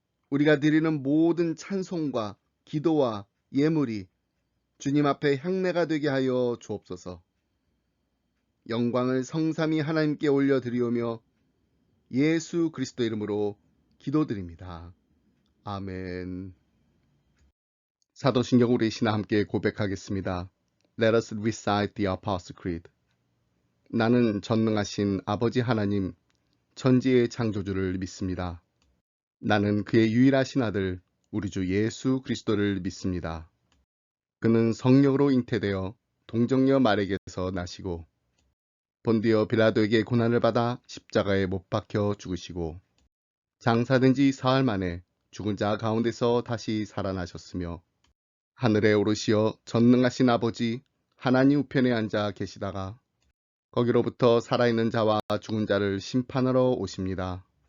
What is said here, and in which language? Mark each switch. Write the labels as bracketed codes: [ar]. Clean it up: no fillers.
[ko] 우리가 드리는 모든 찬송과 기도와 예물이 주님 앞에 향례가 되게 하여 주옵소서. 영광을 성삼위 하나님께 올려드리오며 예수 그리스도 이름으로 기도드립니다. 아멘. 사도신경 우리 신화 함께 고백하겠습니다. [en] Let us recite the Apostle Creed. [ko] 나는 전능하신 아버지 하나님, 천지의 창조주를 믿습니다. 나는 그의 유일하신 아들, 우리 주 예수 그리스도를 믿습니다. 그는 성령으로 잉태되어 동정녀 마리에게서 나시고 본디오 빌라도에게 고난을 받아 십자가에 못 박혀 죽으시고 장사된 지 사흘 만에 죽은 자 가운데서 다시 살아나셨으며 하늘에 오르시어 전능하신 아버지 하나님 우편에 앉아 계시다가 거기로부터 살아있는 자와 죽은 자를 심판하러 오십니다.